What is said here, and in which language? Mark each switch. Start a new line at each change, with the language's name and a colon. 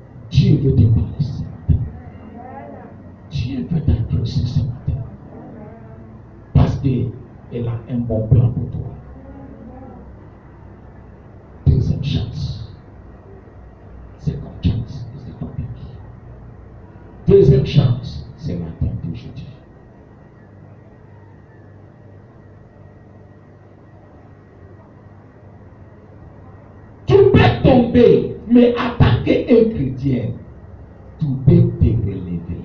French: Dieu veut te parler ce matin. Dieu veut t'adresser ce matin. Parce qu'il a un bon plan pour toi. Deuxième chance.
English: Second chance is the topic.
French: Deuxième chance, c'est la thème d'aujourd'hui. Tu peux tomber, mais en tant qu'un chrétien, tu peux te relever.